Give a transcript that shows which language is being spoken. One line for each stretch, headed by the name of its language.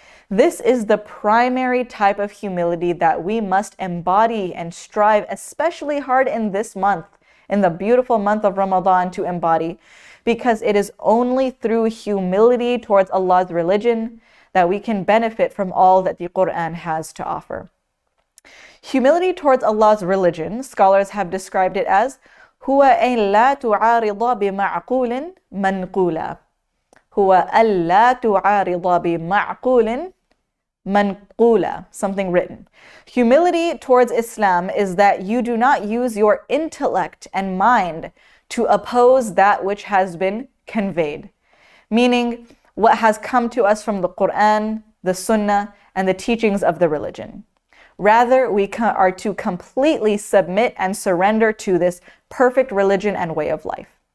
English: This is the primary type of humility that we must embody and strive especially hard in this month, in the beautiful month of Ramadan, to embody, because it is only through humility towards Allah's religion that we can benefit from all that the Quran has to offer. Humility towards Allah's religion, scholars have described it as
Arabic: هو أن لا تعارض بمعقول منقولا. هو أن لا تعارض بمعقول manqula,
English: something written. Humility towards Islam is that you do not use your intellect and mind to oppose that which has been conveyed. Meaning, what has come to us from the Quran, the Sunnah, and the teachings of the religion. Rather, we are to completely submit and surrender to this perfect religion and way of life.